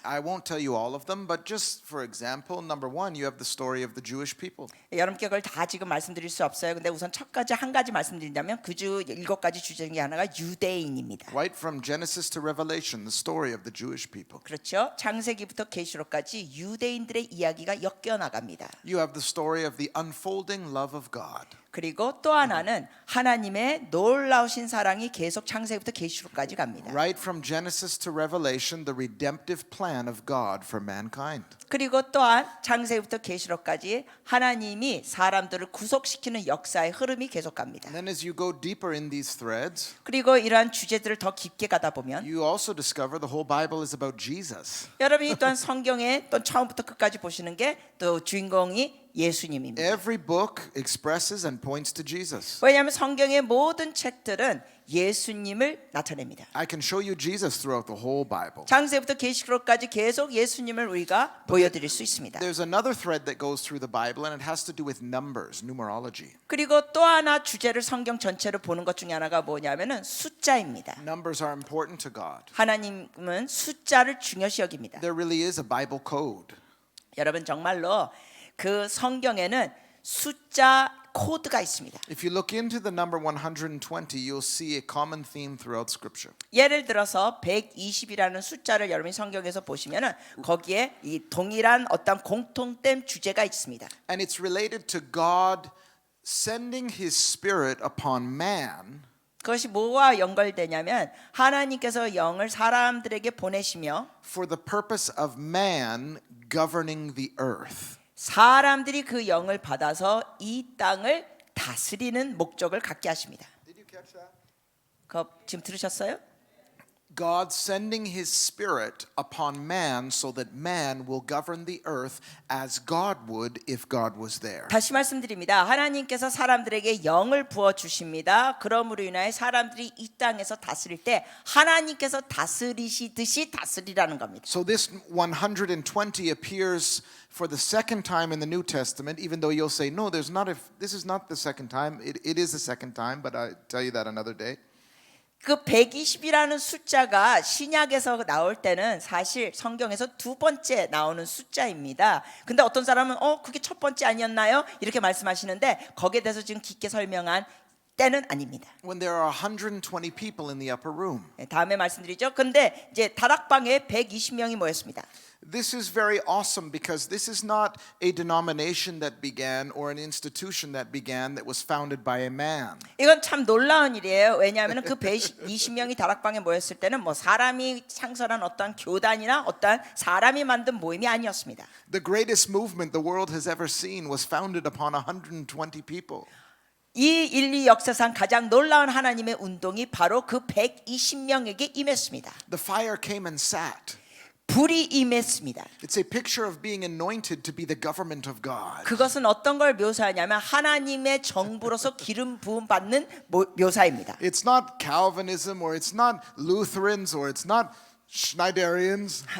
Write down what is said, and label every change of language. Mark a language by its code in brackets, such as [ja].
[en] I won't tell you all of them, but just for example, number 1, you have the story of the Jewish people. [ko] 여러분께 그걸 다 지금 말씀드릴 수 없어요. 근데 우선 첫 가지 한 가지 말씀드린다면 그 7가지 주제 중에 하나가 유대인입니다. [en] Right from Genesis to Revelation, the story of the Jewish people. [ko] 그렇죠? 창세기부터 계시록까지 유대인들의 이야기가 엮여 나갑니다. [en] You have the story of the unfolding love of God. [ko] 그리고 또 하나는 하나님의 놀라우신 사랑이 계속 창세기부터 계시록까지 갑니다. [en] Right from Genesis to Revelation, the redemptive plan of God for mankind. [ko] 그리고 또한 창세기부터 계시록까지 하나님이 사람들을 구속시키는 역사의 흐름이 계속 갑니다. [en] And then as you go deeper in these threads, [ko] 그리고 이러한 주제들을 더 깊게 가다 보면 [en] you also discover the whole Bible is about Jesus. [ko] 여러분이 또한 성경에 또 처음부터 끝까지 보시는 게 또 주인공이 예수님입니다. [en] Every book expresses and points to Jesus. [ko] 왜냐하면 성경의 모든 책들은 예수님을 나타냅니다. [en] I can show you Jesus throughout the whole Bible. [ko] 창세부터 계시록까지 계속 예수님을 우리가 보여드릴 수 있습니다. [en] There's another thread that goes through the Bible, and it has to do with numbers, numerology. [ko] 그리고 또 하나 주제를 성경 전체로 보는 것 중에 하나가 뭐냐면은 숫자입니다. [en] Numbers are important to God. [ko] 하나님은 숫자를 중요시 여깁니다. [en] There really is a Bible code. [ko] 여러분 정말로 그 성경에는 숫자 코드가 있습니다. [en] If you look into the number 120, you'll see a common theme throughout Scripture. [ko] 예를 들어서 120이라는 숫자를 여러분이 성경에서 보시면은 거기에 이 동일한 어떤 공통된 주제가 있습니다. [en] And it's related to God sending His Spirit upon man [ko] 그것이 뭐와 연결되냐면 하나님께서 영을 사람들에게 보내시며 [en] for the purpose of man governing the earth. [ko] 사람들이 그 영을 받아서 이 땅을 다스리는 목적을 갖게 하십니다. [en] Did you catch that? [ko] 그거 지금 들으셨어요? [en] God sending His Spirit upon man so that man will govern the earth as God would if God was there. [ko] 다시 말씀드립니다. 하나님께서 사람들에게 영을 부어 주십니다. 그러므로 인하여 사람들이 이 땅에서 다스릴 때 하나님께서 다스리시듯이 다스리라는 겁니다. [en] So this 120 appears for the second time in the New Testament, even though you'll say, no, this is not the second time. It is the second time, but I'll tell you that another day. [ko] 그 120이라는 숫자가 신약에서 나올 때는 사실 성경에서 2번째 나오는 숫자입니다. 근데 어떤 사람은 그게 첫 번째 아니었나요? 이렇게 말씀하시는데 거기에 대해서 지금 깊게 설명한 때는 아닙니다. [en] When there are 120 people in the upper room. [ko] 다음에 말씀드리죠. 근데 이제 다락방에 120명이 모였습니다. [en] This is very awesome because this is not a denomination that began or an institution that began that was founded by a man. [ko] 이건 참 놀라운 일이에요. 왜냐하면 그 120명이 다락방에 모였을 때는 뭐 사람이 창설한 어떤 교단이나 어떤 사람이 만든 모임이 아니었습니다. [en] The greatest movement the world has ever seen was founded upon 120 people. [ko] 이 인류 역사상 가장 놀라운 하나님의 운동이 바로 그 120명에게 임했습니다. [en] The fire came and sat. [ko] 불이 임했습니다. [en] It's a picture of being anointed to be the government of God. [ko] 그것은 어떤 걸 묘사하냐면 하나님의 정부로서 기름 부음 받는 묘사입니다. [en] It's not Calvinism or it's not Lutherans or it's not Schneiderians.